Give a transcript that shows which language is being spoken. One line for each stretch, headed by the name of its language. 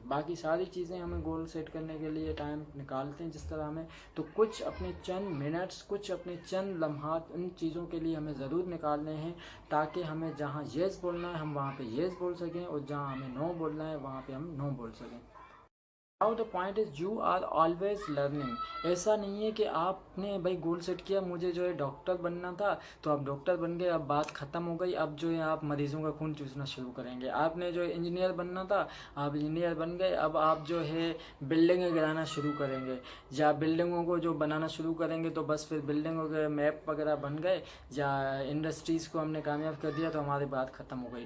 Urdu: باقی ساری چیزیں ہمیں گول سیٹ کرنے کے لیے ٹائم نکالتے ہیں جس طرح ہمیں، تو کچھ اپنے چند منٹس، کچھ اپنے چند لمحات ان چیزوں کے لیے ہمیں ضرور نکالنے ہیں تاکہ ہمیں جہاں یس بولنا ہے ہم وہاں پہ یس بول سکیں، اور جہاں ہمیں نو بولنا ہے وہاں پہ ہم نو بول سکیں.
English: Now the point is you are always learning.
Urdu: ایسا نہیں ہے کہ آپ نے بھائی گول سیٹ کیا مجھے جو ہے ڈاکٹر بننا تھا تو آپ ڈاکٹر بن گئے، اب بات ختم ہو گئی، اب جو ہے آپ مریضوں کا خون چوسنا شروع کریں گے. آپ نے جو ہے انجینئر بننا تھا، آپ انجینئر بن گئے، اب آپ جو ہے بلڈنگیں گرانا شروع کریں گے، یا بلڈنگوں کو جو بنانا شروع کریں گے تو بس پھر بلڈنگوں کے میپ وغیرہ بن گئے، یا انڈسٹریز کو ہم نے کامیاب کر دیا تو ہماری بات ختم ہو گئی.